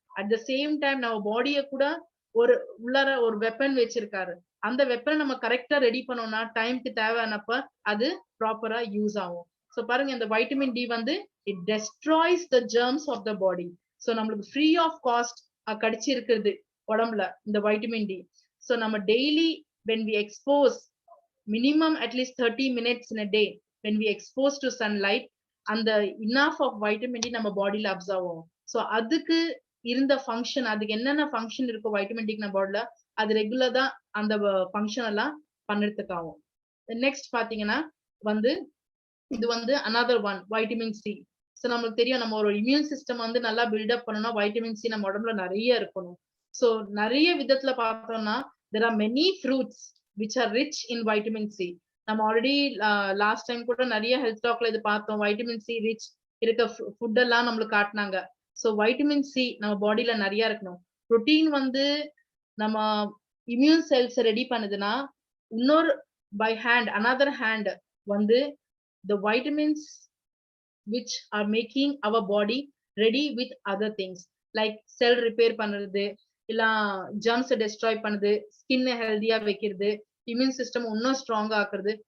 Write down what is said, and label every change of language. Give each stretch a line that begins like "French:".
Tamil: At the same time நம்ம பாடிய கூட ஒரு உள்ளார ஒரு வெப்பன் வச்சிருக்காரு. அந்த வெப்பனை நம்ம கரெக்டா ரெடி பண்ணோம்னா டைம்க்கு தேவையானப்ப அது ப்ராப்பரா யூஸ் ஆகும். சோ பாருங்க, இந்த
English: Vitamin D வந்து it destroys the germs of the body.
Tamil: So நம்மளுக்கு ஃப்ரீ ஆஃப் காஸ்ட் கிடைச்சிருக்கிறது உடம்புல இந்த வைட்டமின் டி. சோ நம்ம daily
English: when we expose minimum at least 30 minutes in a day, when we expose to sunlight, and the enough of vitamin D
Tamil: நம்ம பாடியில observe ஆகும். So அதுக்கு இருந்த function, அதுக்கு என்னென்ன ஃபங்க்ஷன் இருக்கும் வைட்டமின் டி நம்ம பாடியில, அது ரெகுலர் தான் அந்த ஃபங்க்ஷன் எல்லாம் பண்ணுறதுக்கு ஆகும். நெக்ஸ்ட் பாத்தீங்கன்னா வந்து இது வந்து another one vitamin C. So நமக்கு தெரியும் நம்ம ஒரு இம்யூன் சிஸ்டம் வந்து நல்லா பில்டப் பண்ணணும்னா வைட்டமின் சி நம்ம உடம்புல நிறைய இருக்கணும்.
English: so
Tamil: நிறைய விதத்துல பார்த்தோம்னா
English: there are many fruits which are rich in vitamin C.
Tamil: நம்ம ஆல்ரெடி லாஸ்ட் டைம் கூட நிறைய ஹெல்த் டாக்ல இது பார்த்தோம். வைட்டமின் சி ரிச் இருக்க ஃபுட் எல்லாம் நம்மளுக்கு காட்டினாங்க. ஸோ வைட்டமின் சி நம்ம பாடியில நிறைய இருக்கணும். புரோட்டீன் வந்து நம்ம இம்யூன் செல்ஸ் ரெடி பண்ணுதுன்னா இன்னொரு பை ஹேண்ட் அனதர் ஹேண்ட் வந்து
English: the vitamins which are making our body ready with other things like cell repair
Tamil: பண்றது இல்ல germs destroy பண்ணுது, skin ஹெல்தியா வைக்கிறது, இம்யூன் சிஸ்டம் இன்னும் ஸ்ட்ராங்கா ஆக்குறது.